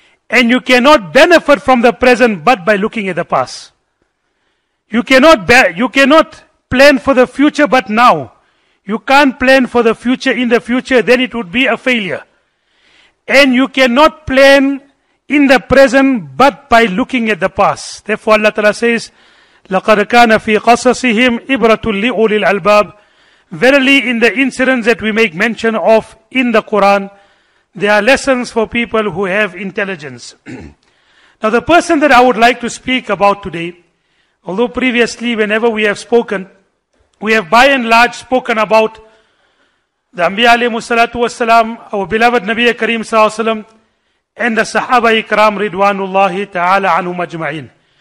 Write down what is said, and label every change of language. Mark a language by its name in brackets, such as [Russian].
[English] And you cannot benefit from the present but by looking at the past. You cannot plan for the future but now. You can't plan for the future in the future, then it would be a failure. And you cannot plan in the present but by looking at the past. Therefore Allah Ta'ala says, [Arabic] لَقَدْ كَانَ فِي قَصَصِهِمْ إِبْرَةٌ لِأُولِي الْأَلْبَابِ. [English] Verily, in the incidents that we make mention of in the Quran, there are lessons for people who have intelligence. Now, the person that I would like to speak about today, although previously whenever we have spoken, we have by and large spoken about the Anbiya alayhi salatu wassalam, our beloved Nabi Kareem sallallahu alayhi wasallam, and the Sahaba Ikram Ridwanullahi ta'ala anhum ajma'in.